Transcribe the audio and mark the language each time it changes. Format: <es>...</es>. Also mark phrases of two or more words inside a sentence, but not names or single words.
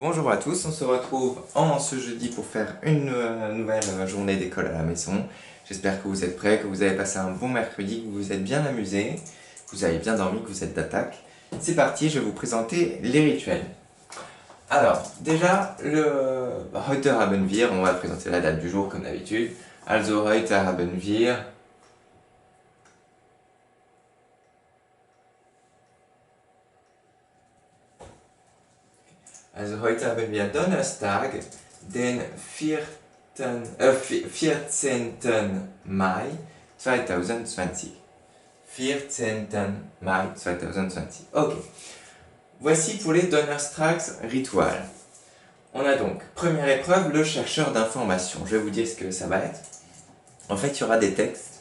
<fr>Bonjour à tous, on se retrouve en ce jeudi pour faire une nouvelle journée d'école à la maison. J'espère que vous êtes prêts, que vous avez passé un bon mercredi, que vous vous êtes bien amusés, que vous avez bien dormi, que vous êtes d'attaque. C'est parti, je vais vous présenter les rituels. Alors, déjà, le</fr> <de>Heute haben wir,</de> <fr>on va présenter la date du jour comme d'habitude.</fr> <de>Also heute haben wir. Also heute haben wir Donnerstag, den 14. Mai 2020. 14. Mai 2020. Ok.</de> <fr>Voici pour les Donnerstags rituels. On a donc, première épreuve, le chercheur d'informations. Je vais vous dire ce que ça va être. En fait, il y aura des textes.</fr>